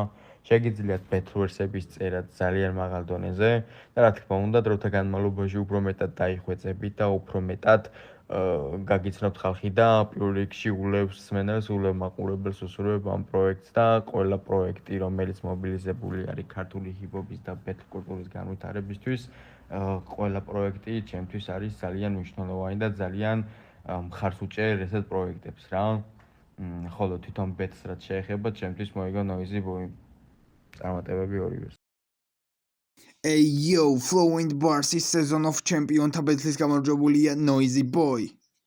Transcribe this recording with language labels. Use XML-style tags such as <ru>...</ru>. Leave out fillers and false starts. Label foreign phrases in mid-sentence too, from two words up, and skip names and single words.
<ka>შეგიძლიათ ბეთლვერსების წერა ძალიან მაღალ დონეზე და რა თქმა უნდა, დროთა განმავლობაში უფრო მეტად დაიხვეწებით და უფრო მეტად გაგიცნობთ ხალხი და პირველ რიგში ულევს მსმენელს, ულევ მაყურებელს უსურვებ ამ პროექტს და ყველა პროექტი, რომელიც მობილიზებული არის ქართული ჰიპ-ჰოპის და ბეთლ კულტურის განვითარებისთვის, ყველა პროექტი ჩემთვის არის ძალიან მნიშვნელოვანი და ძალიან მხარს უჭერ ესეთ პროექტებს რა. ხოლო თვითონ ბეთლს რაც შეეხება, ჩემთვის მოიგო Noisy Boy წარმატებები ორივეს.</ka> <en>Hey yo,</en> <ka>Flow and Bars is Season of Champion-თა ბეთლის გამარჯვებულია Noisy Boy.</ka>